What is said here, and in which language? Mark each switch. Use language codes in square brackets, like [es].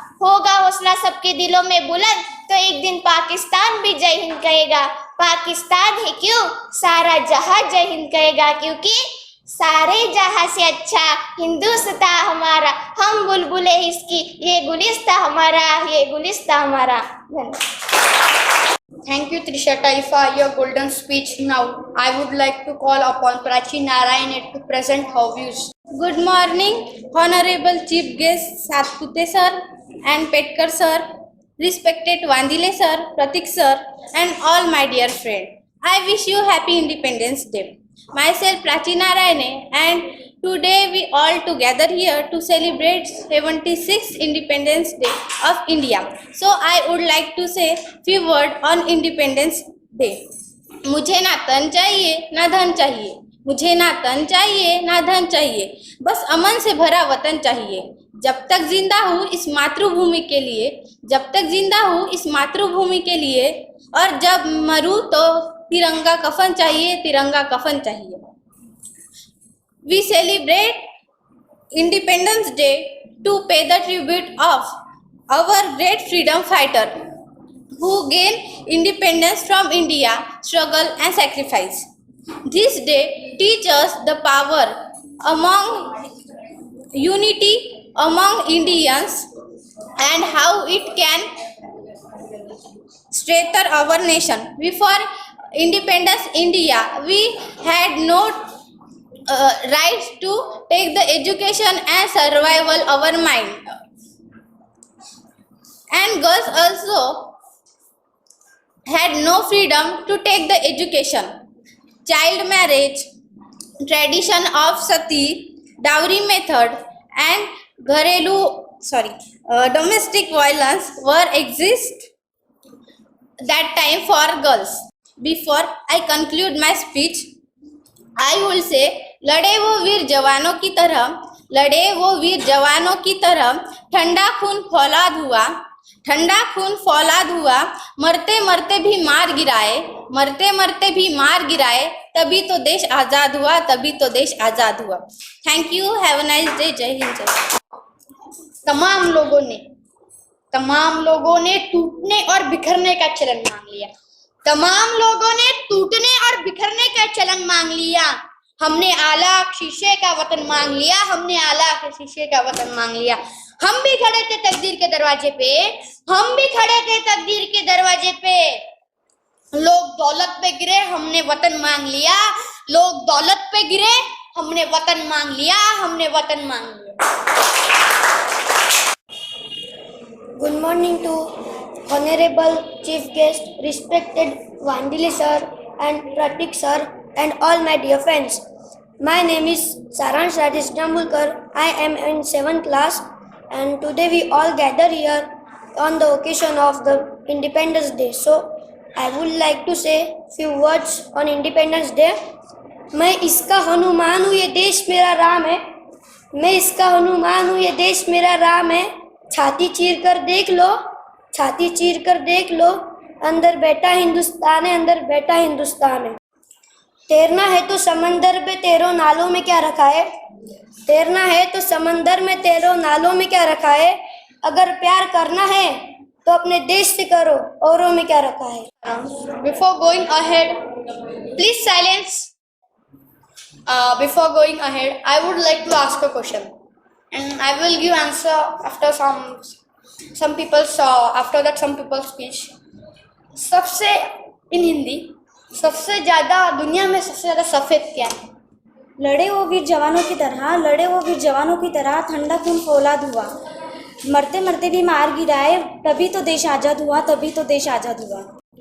[hi] होगा हौसला सबके दिलों में बुलंद, तो एक दिन पाकिस्तान भी जय हिंद कहेगा। पाकिस्तान है क्यों, सारा जहां जय हिंद कहेगा, क्योंकि सारे जहां से अच्छा हिंदुस्तान हमारा, हम बुलबुले इसकी, ये गुलिस्ता हमारा, ये गुलिस्ता हमारा। [en] Thank you, Trisha Taifa, your golden speech. Now, I would like to call upon Prachi Narayane to present her views. Good morning, Honorable Chief Guest Satpute sir and Petkar sir, respected Vandile sir, Pratik sir, and all my dear friends. I wish you happy Independence Day. Myself Prachi Narayane, and today we all together here to celebrate 76th Independence Day of India. So I would like to say few words on Independence Day. [hi] मुझे ना तन चाहिए ना धन चाहिए, मुझे ना तन चाहिए ना धन चाहिए, बस अमन से भरा वतन चाहिए। जब तक जिंदा हूँ इस मातृभूमि के लिए, जब तक जिंदा हूँ इस मातृभूमि के लिए, और जब मरूँ तो तिरंगा कफन चाहिए, तिरंगा कफन चाहिए। [en] We celebrate Independence Day to pay the tribute of our great freedom fighter who gained independence from India, struggle and sacrifice. This day teaches us the power among unity among Indians and how it can strengthen our nation. Before independence India, we had no right to take the education and survival our mind. And girls also had no freedom to take the education. Child marriage, tradition of sati, dowry method, and domestic violence were exist that time for girls. Before I conclude my speech, I will say, [hi] लड़े वो वीर जवानों की तरह, लड़े वो वीर जवानों की तरह, ठंडा खून फौलाद हुआ, ठंडा खून फौलाद हुआ, मरते मरते भी मार गिराए, मरते मरते भी मार गिराए, तभी तो देश आज़ाद हुआ, तभी तो देश आज़ाद हुआ। [en] thank you, have a nice day, [hi] जय हिंद जय। तमाम लोगों ने टूटने और बिखरने का चलन मांग लिया, तमाम लोगों ने टूटने और बिखरने का चलन मांग लिया। हमने आला शीशे का वतन मांग लिया, हमने आला के शीशे का वतन मांग लिया। हम भी खड़े थे तकदीर के दरवाजे पे, हम भी खड़े थे तकदीर के दरवाजे पे। लोग दौलत पे गिरे, हमने वतन मांग लिया, लोग दौलत पे गिरे, हमने वतन मांग लिया, हमने वतन मांग लिया। [en] Good morning to Honorable Chief Guest, respected Vandile sir and Pratik sir and all my dear friends. My name is Saransh Rajesh Jambulkar. I am in 7th class and today we all gather here on the occasion of the Independence Day. So I would like to say few words on Independence Day. [hi] मैं इसका हनुमान हूँ, ये देश मेरा राम है. मैं इसका हनुमान हूँ, ये देश मेरा राम है. छाती चीर कर देख लो, छाती चीर कर देख लो, अंदर बैठा हिंदुस्तान है, अंदर बैठा हिंदुस्तान है. तैरना है तो समंदर पे तैरो, नालों में क्या रखा है. तैरना है तो समंदर में तैरो, नालों में क्या रखा है. अगर प्यार करना है तो अपने देश से करो, औरों में क्या रखा है. [en] Before going ahead, please silence. Before going ahead, I would like to ask a question, and I will give answer after some people's after that some people's speech. [hi] सबसे in हिंदी सबसे ज़्यादा दुनिया में सबसे ज़्यादा सफ़ेद क्या है. लड़े वो वीर जवानों की तरह, लड़े वो वीर जवानों की तरह, ठंडा खून फौलाद हुआ, मरते मरते भी मार गिराए, तभी तो देश आज़ाद हुआ, तभी तो देश आज़ाद हुआ.